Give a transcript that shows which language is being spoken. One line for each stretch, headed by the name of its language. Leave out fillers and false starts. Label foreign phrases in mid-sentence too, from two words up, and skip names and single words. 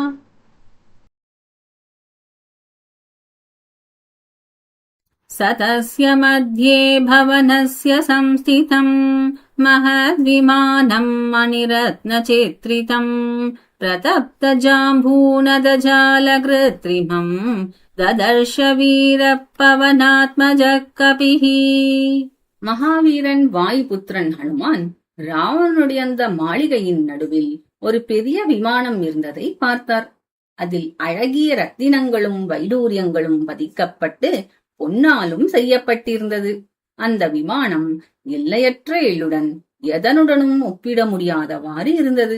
Sanskrit: सतस्य मध्ये भवनस्य संस्थितं महद्विमानं मणिरत्नचित्रितं प्रतप्तजाम्बूनदजालकृत्रिमं ददर्श वीरपवनात्मजः कपिः.
Tamil: மகாவீரன் வாயுபுத்திரன் ஹனுமான் ராவணனுடைய அந்த மாளிகையின் நடுவில் ஒரு பெரிய விமானம் இருந்ததை பார்த்தார். அதில் அழகிய ரத்தினங்களும் வைடூரியங்களும் பதிக்கப்பட்டு பொன்னாலும் செய்யப்பட்டிருந்தது. அந்த விமானம் எல்லையற்ற எள்ளுடன் எதனுடனும் ஒப்பிட முடியாதவாறு இருந்தது.